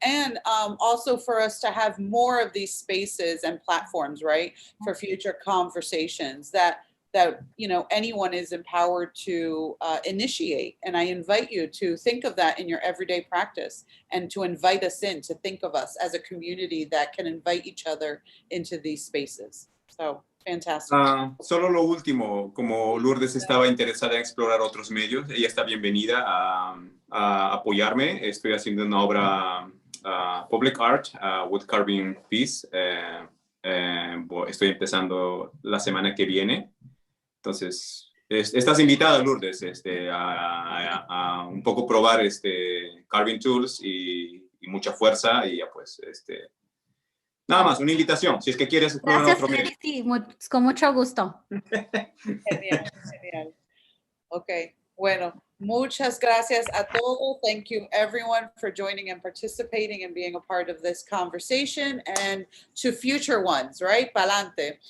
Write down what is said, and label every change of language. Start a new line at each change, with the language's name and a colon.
English: And also for us to have more of these spaces and platforms, right, for future conversations that anyone is empowered to initiate. And I invite you to think of that in your everyday practice, and to invite us in, to think of us as a community that can invite each other into these spaces. So fantastic.
Spanish: Solo lo último, como Lourdes estaba interesada en explorar otros medios, ella está bienvenida a apoyarme. Estoy haciendo una obra
English: public art, wood carving piece.
Spanish: Estoy empezando la semana que viene. Entonces, estás invitada, Lourdes, a un poco probar carving tools y mucha fuerza, y ya pues, nada más, una invitación, si es que quieres explorar Gracias, otro medio. Freddie. Sí, con mucho gusto. Genial, genial. Okay, bueno, muchas gracias a todos.
English: Thank you everyone for joining and participating and being a part of this conversation, and to future ones, right? Pa'lante.